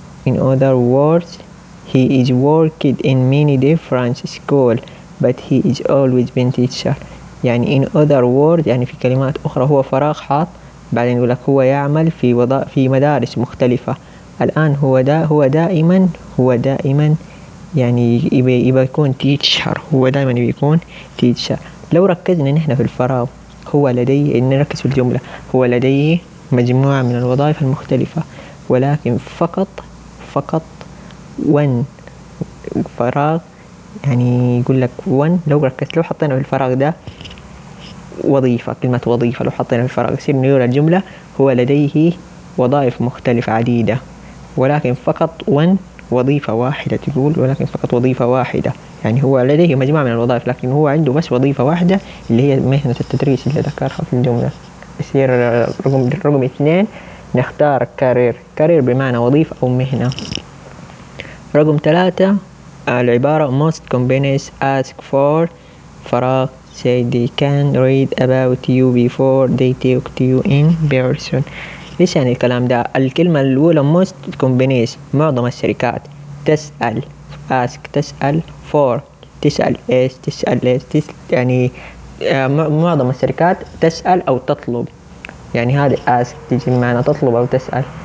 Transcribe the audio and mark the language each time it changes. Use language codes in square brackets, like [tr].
[en] in other words he is worked in many different school but he is always been teacher. [ar] يعني [en] in other words [ar] يعني في كلمات اخرى هو فراغ حاط، بعدين يقول لك هو يعمل في في مدارس مختلفة. الان هو دائما يعني يكون teacher، هو دائما يكون teacher. لو ركزنا نحن في الفراغ، هو لديه، نركز في الجملة، هو لديه مجموعة من الوظائف المختلفة ولكن فقط ون فراغ. يعني يقول لك ون، لو ركزت لو حطينا في الفراغ ده وظيفة، كلمة وظيفة لو حطينا في الفراغ يصير نقول الجملة هو لديه وظائف مختلفة عديدة ولكن فقط ون وظيفة واحدة. تقول ولكن فقط وظيفة واحدة، يعني هو لديه مجموعة من الوظائف لكن هو عنده بس وظيفة واحدة اللي هي مهنة التدريس اللي ذكرها في الجملة. يصير رقم 2 نختار كارير بمعنى وظيفة أو مهنة. رقم 3 العبارة [en] most companies ask for فراغ، say they can read about you before they take to you in person. [ar] ليش يعني الكلام ده؟ الكلمة الأولى [en] most companies [ar] معظم الشركات تسأل، ask تسأل، for تسأل إيش، تسأل إيش، يعني معظم الشركات تسأل أو تطلب، يعني هذا ask تجي معنا تطلب أو تسأل.